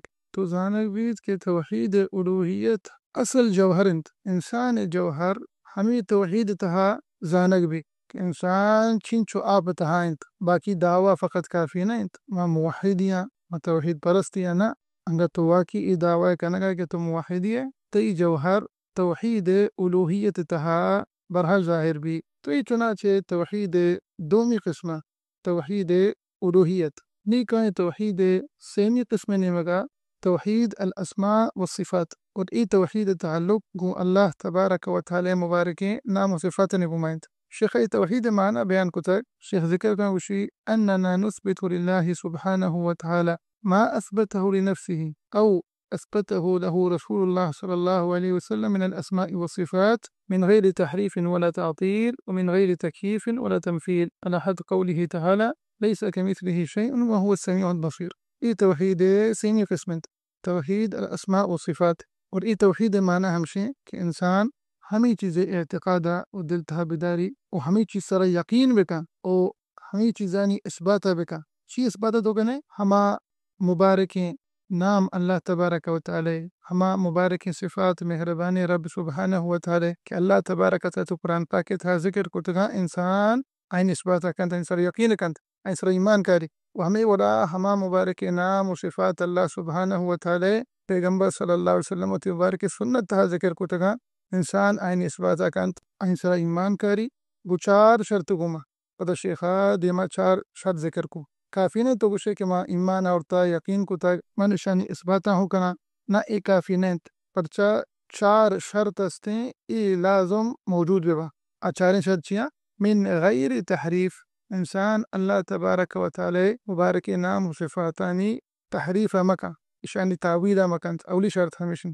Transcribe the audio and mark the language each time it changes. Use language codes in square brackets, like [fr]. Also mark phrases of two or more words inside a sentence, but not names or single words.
[bal] تو زانک بیت کہ توحید الوہیت اصل جوہر انت انسان جوہر ہمیں توحید تہا زانک بھی کہ انسان چنچو آپ تہا انت باقی دعویٰ فقط کافی نہ انت ما موحدیاں ما توحید پرستیاں نہ انگا تو واقعی ای دعویٰ کنگا کہ تو موحدی ہے تی جوہر توحید الوہیت تہا برحال ظاہر بھی. تو یہ چنانچہ توحید دومی قسمہ توحید الوہیت نی کہیں توحید سیمی قسم نمگا [ar] توحید الاسماء والصفات [bal] اور ای توحید تعلق گو [ar] اللہ تبارک و تعالی [bal] مبارکیں نام و صفات نبومائنت. شیخ توحید معنی بیان کتا شیخ ذکر کا وشی [ar] اننا نثبت للہ سبحانہ و تعالی ما اثبته لنفسه او أثبته له رسول الله صلى الله عليه وسلم من الأسماء والصفات من غير تحريف ولا تعطيل ومن غير تكييف ولا تمثيل على حد قوله تعالى ليس كمثله شيء وهو السميع البصير. [bal] یہ توحید سینی قسمت [ar] توحید الاسماء و صفات. [bal] اور یہ توحید معنی ہمشے کہ انسان ہمیں چیزیں اعتقادا و دل تہا بداری و ہمیں چیز سر یقین بکا و ہمیں چیزانی اثباتا بکا. چی اثباتا تو کنے ہما مبارکیں نام [ar] اللہ تبارک و تعالی، [bal] ہما مبارکیں صفات مہربانی [ar] رب سبحانہ و تعالی [bal] کہ [ar] اللہ تبارک و تعالی [bal] تو قرآن پاک تھا ذکر کو تگا انسان این اثباتا کنت این سر یقین کنت این سر ایمان کاری. و ہمیں ولا ہما مبارک نام و صفات [ar] اللہ سبحانہ و تعالی [bal] پیغمبر [ar] صلی اللہ علیہ وسلم [bal] و مبارک سنت تھا ذکر کو تگا انسان این اثباتا کنت این سر ایمان کاری. گو چار شرط گما پدا شیخا دیما چار شرط ذکر کو کافی نہیں تو گوشے کہ ما ایمان آورتا یقین کو تا من شانی اثباتا ہو کنا نہ ای کافی نہیں پرچا چار شرط استیں ای لازم موجود ببا. چاریں شرط چیاں [ar] من غیر تحریف [bal] انسان [ar] اللہ تبارک و تعالی [bal] مبارک نام و صفاتانی تحریف مکا اشانی تعویل مکنت اولی شرط ہمیشن.